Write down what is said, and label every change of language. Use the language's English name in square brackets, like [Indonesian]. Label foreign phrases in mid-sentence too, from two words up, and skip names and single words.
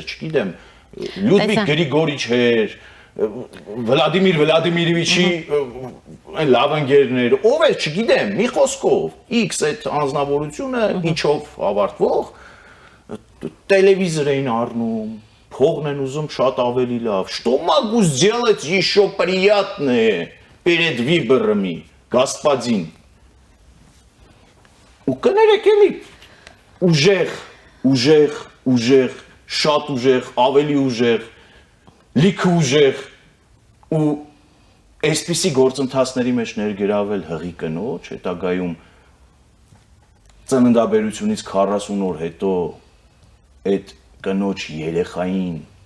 [Armenian] չգիտեմ Լյուդվիգ Գրիգորիչ էր Վլադիմիր Վլադիմիրովիչի այն լավ ընկերներ ով էր չգիտեմ մի խոսքով X այդ անձնավորությունը ինչով ավարտվող տելևիզոր էին առնում փողն են ուզում շատ ավելի լավ [Russian] что могу сделать еще приятное перед выборами господин [Armenian] ու կներեք էլի ուժեղ, շատ ուժեղ, ավելի ուժեղ, լիքը ուժեղ ու այսպիսի գործընթացների մեջ ներգրավել հղի կնոջ, հետագայում ծննդաբերությունից 40 օր հետո այդ կնոջ երեխային